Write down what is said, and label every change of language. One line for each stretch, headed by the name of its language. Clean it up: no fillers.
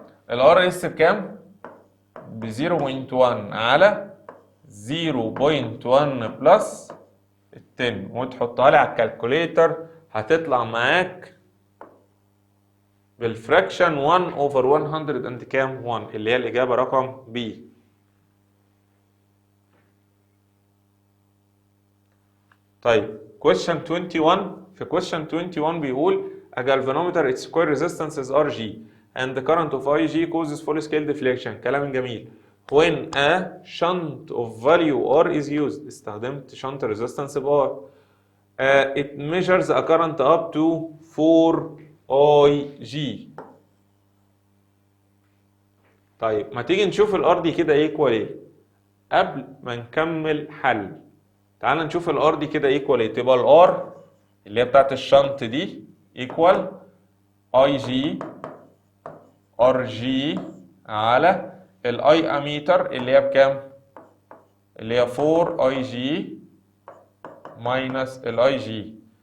Arabic: الار اس بكام؟ ب 0.1 على 0.1 بلس 10 وتحطها لي على الكالكوليتر هتطلع معاك بالفراكشن 1 اوفر 100 اند كام؟ 1 اللي هي الاجابه رقم بي. طيب question 21. في
English: question 21
Arabic: بيقول
English: a galvanometer its coil resistance is Rg and the current of Ig causes full scale deflection.
Arabic: كلام جميل.
English: when a shunt of value R is used
Arabic: استخدمت
English: shunt resistance
Arabic: ب
English: R it measures a current up to 4 Ig.
Arabic: طيب ما تيجي نشوف الار دي كده ايكوال ايه قبل ما نكمل حل. تعال نشوف الار دي كده ايكوال ايه. تبقى الار اللي هي بتاعت الشنط دي ايكوال اي جي ار جي على الاي اميتر اللي هي بكام؟ اللي هي 4 اي جي ماينس الاي جي.